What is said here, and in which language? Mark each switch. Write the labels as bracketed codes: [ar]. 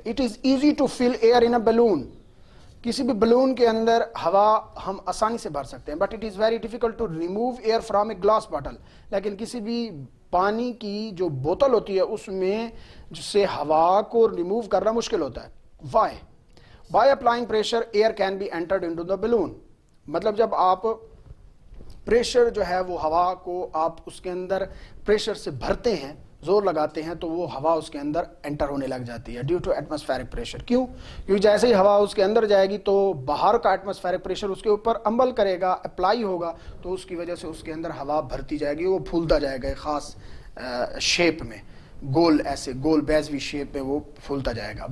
[en] It is easy to fill air in a balloon. [ur] کسی بھی balloon کے اندر ہوا ہم آسانی سے بھر سکتے ہیں, [en] But it is very difficult to remove air from a glass bottle. [ur] لیکن کسی بھی پانی کی جو بوتل ہوتی ہے اس میں سے ہوا کو ریموو کرنا مشکل ہوتا ہے. [en] Why? By applying pressure, air can be entered into the balloon. [ur] مطلب جب آپ پریشر جو ہے وہ ہوا کو آپ اس کے اندر پریشر سے بھرتے ہیں, زور لگاتے ہیں, تو وہ ہوا اس کے اندر انٹر ہونے لگ جاتی ہے [en] Due to atmospheric pressure. [ur] کیوں؟ کیونکہ جیسے ہی ہوا اس کے اندر جائے گی تو باہر کا ایٹماسفیرک پریشر اس کے اوپر عمل کرے گا, اپلائی ہوگا, تو اس کی وجہ سے اس کے اندر ہوا بھرتی جائے گی, وہ پھولتا جائے گا ایک خاص شیپ میں, گول, ایسے گول بیزوی شیپ میں وہ پھولتا جائے گا.